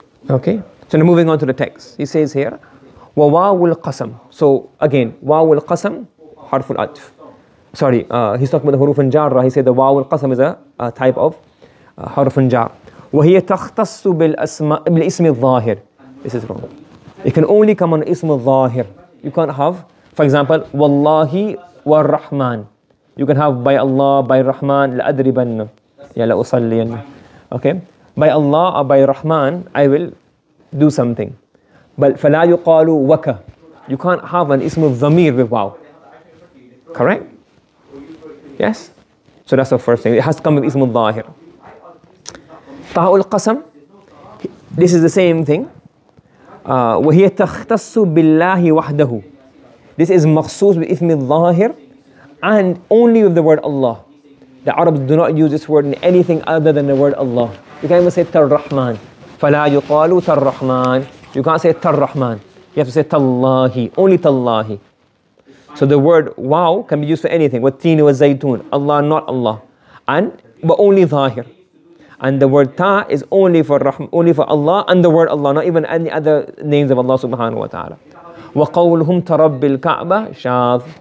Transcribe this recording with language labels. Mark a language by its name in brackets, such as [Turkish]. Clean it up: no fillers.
[English] Okay. So now moving on to the text. He says here, [Arabic] وواو القسم. [English] So again, [Arabic] واو القسم حرف العطف. [English] Sorry, he's talking about the huruf al-jarra. He said the واو القسم is a type of حرف الجار. [Arabic] وهي تختص بالاسم الظاهر. [English] This is wrong. It can only come on اسم الظاهر. You can't have, for example, [Arabic] والله والرحمن. [English] You can have by Allah, by Rahman, لأدربن. Yeah, لأصلين. Okay? By Allah or by Rahman, I will do something. But [Arabic] فلا يقال وك. [English] You can't have an ism al-dhamir with wow. Correct? Yes? So that's the first thing. It has to come with ism al-dhahir. Ta'ul qasam. This is the same thing. [Arabic] وهي تختص بالله وحده. [English] This is [Arabic] مخصوص بإثم الظاهر [English] and only with the word Allah. The Arabs do not use this word in anything other than the word Allah. You can't even say Tar-Rahman. [Arabic] فلا يقال Tar-Rahman. [English] You can't say Tar-Rahman. You have to say Tallahi. Only Tallahi. So the word wow can be used for anything. Wat-tini wa zaytun. Allah, not Allah. But only Zahir. And the word Ta is only for Allah and the word Allah, not even any other names of Allah subhanahu wa ta'ala. [Arabic] وَقَوْلُهُمْ تَرَبِّ الْكَعْبَةِ شَاذ.